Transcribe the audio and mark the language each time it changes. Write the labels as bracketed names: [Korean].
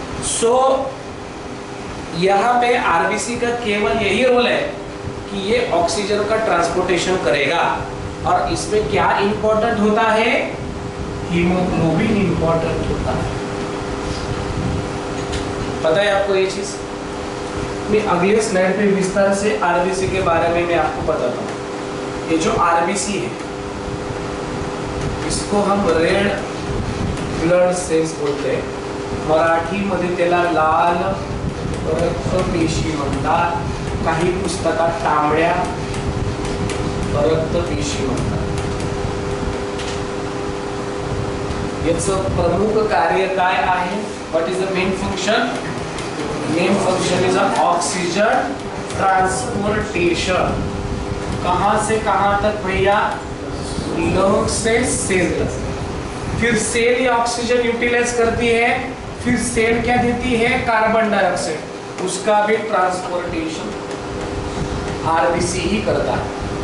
[Hindi] सो यहाँ पे आरबीसी का केवल यही रोल है कि ये ऑक्सीजन का ट्रांसपोर्टेशन करेगा। और इसमें क्या इंपॉर्टेंट होता है? हीमोग्लोबिन इंपॉर्टेंट होता है। पता है आपको ये चीज? मैं अगले स्लाइड पे विस्तार से आरबीसी के बारे में मैं आपको बताता हूँ। ये जो आरबीसी है, इसको हम रेड ब्लड सेल्स बोलते हैं, [Marathi] मराठी मध्ये त्याला लाल रक्तपेशी म्हणतात, [Hindi] काही पुस्तकात तांबड्या रक्तपेशी म्हणतात। [Marathi] याचं प्रमुख कार्य काय आहे? [English] What is the main function? Main function is oxygen transportation. [Hindi] कहां से कहां तक भैया? लंग्स से सेल तक। फिर सेल ये ऑक्सीजन यूटिलाइज करती है, फिर सेल क्या देती है, कार्बन डाइऑक्साइड, उसका भी ट्रांसपोर्टेशन आरबीसी ही करता है।